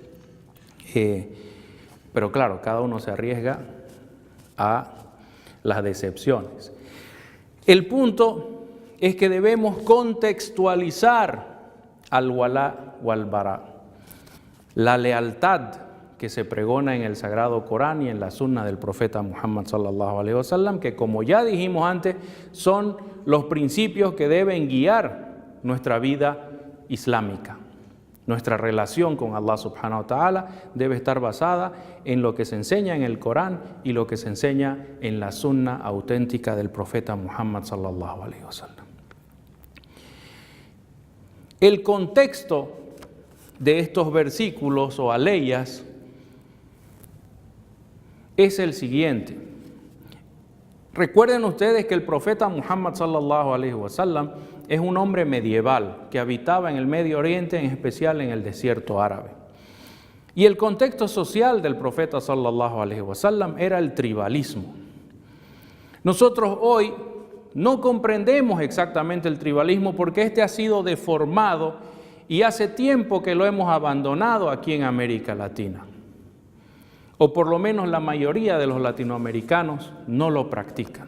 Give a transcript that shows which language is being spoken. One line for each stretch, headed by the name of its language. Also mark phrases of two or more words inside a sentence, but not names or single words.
Spanish: Pero claro, cada uno se arriesga a las decepciones. El punto es que debemos contextualizar al walá o al bará, la lealtad que se pregona en el Sagrado Corán y en la Sunna del profeta Muhammad
Arabic: صلى الله عليه وسلم,
Spanish: que como ya dijimos antes, son los principios que deben guiar nuestra vida islámica. Nuestra relación con Allah
Arabic: سبحانه وتعالى
Spanish: debe estar basada en lo que se enseña en el Corán y lo que se enseña en la Sunna auténtica del profeta Muhammad
Arabic: صلى الله عليه وسلم.
Spanish: El contexto de estos versículos o aleyas es el siguiente. Recuerden ustedes que el profeta Muhammad
Arabic: صلى الله عليه وسلم
Spanish: es un hombre medieval que habitaba en el Medio Oriente, en especial en el desierto árabe. Y el contexto social del profeta
Arabic: صلى الله عليه وسلم
Spanish: era el tribalismo. Nosotros hoy no comprendemos exactamente el tribalismo porque este ha sido deformado y hace tiempo que lo hemos abandonado aquí en América Latina. O por lo menos la mayoría de los latinoamericanos no lo practican.